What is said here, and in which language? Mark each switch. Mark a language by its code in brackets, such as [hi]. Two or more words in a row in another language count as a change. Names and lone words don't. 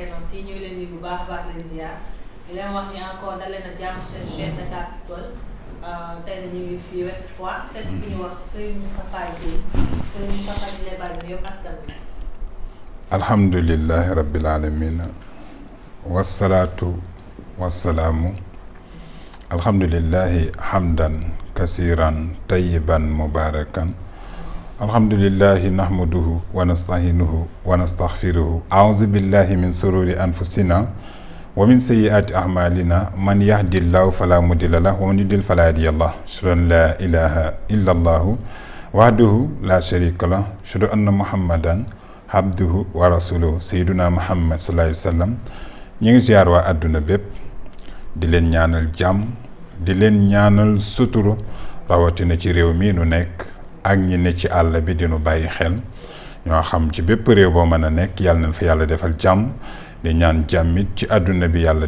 [wo] internet yi ñu ngi leen di bu baax leen ziar di leen wax ni encore dal leen a jàmm seen chaîne Dakar People tey ñu ngi fii Ouest Foire [fr] c'est ce que [wo] ñu wax Serigne Moustapha Gueye Serigne Moustapha di lay bàyyi yow askan bi. [ar] الحمد لله رب العالمين والصلاة والسلام الحمد لله حمدا كثيرا طيبا مباركا الحمد لله نحمده ونستعينه ونستغفره أعوذ بالله من شرور أنفسنا ومن سيئات أعمالنا من يهده الله فلا مضل له ومن يضلل فلا هادي له أشهد أن لا إله إلا الله وحده لا شريك له أشهد an la ilaha illa allah wahdahu la sharika lahu ashhadu أن محمدا عبده ورسوله سيدنا محمد صلى الله عليه وسلم [wo] ñu ngi ziar waa àdduna bépp di leen ñaanal jàmm di leen ñaanal suturu rawatina ci réew mi nu nekk ak ñi ne ci àll bi dinu bàyyi xel ñoo xam ci bépp réew boo mën a nekk yàlla na fa yàlla defal jàmm di ñaan jàmmit ci àdduna bi yàlla